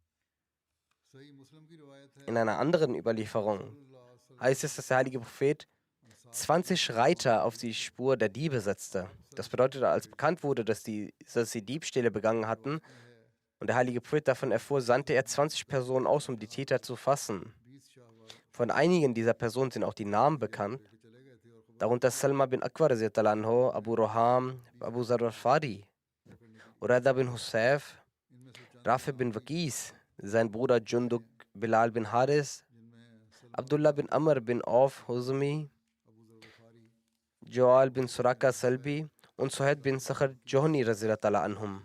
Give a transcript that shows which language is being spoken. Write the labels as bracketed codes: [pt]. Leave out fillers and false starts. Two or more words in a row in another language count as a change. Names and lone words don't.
[de] In einer anderen Überlieferung heißt es, dass der heilige Prophet 20 Reiter auf die Spur der Diebe setzte. Das bedeutete, als bekannt wurde, dass sie Diebstähle begangen hatten und der heilige Prophet davon erfuhr, sandte er 20 Personen aus, um die Täter zu fassen. Von einigen dieser Personen sind auch die Namen bekannt, darunter Salma bin Akbar, Abu Roham, Abu Zar al-Fari, Urada bin Husayf, Rafi bin Waqis, sein Bruder Junduk Bilal bin Haris, Abdullah bin Amr bin Auf Huzmi, Joal bin Suraka Salbi und Suhaid bin Sakhar Johni anhum.